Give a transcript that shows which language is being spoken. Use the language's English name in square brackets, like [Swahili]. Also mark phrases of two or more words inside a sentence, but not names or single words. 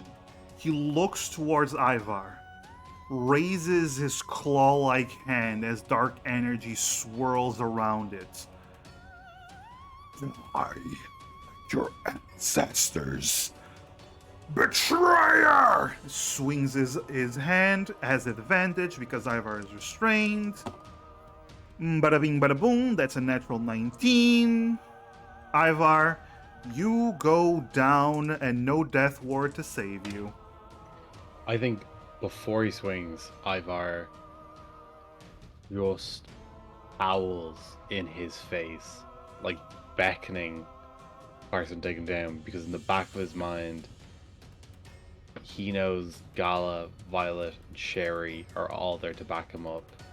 [English] He looks towards Ivar, raises his claw-like hand as dark energy swirls around it. I, your ancestors. Betrayer! Swings his hand, has advantage because Ivar is restrained. Bada bing, bada boom. That's a natural 19. Ivar, you go down and no death ward to save you. I think before he swings, Ivar just howls in his face, like beckoning Carson to take him down, because in the back of his mind, he knows Gala, Violet, and Sherry are all there to back him up.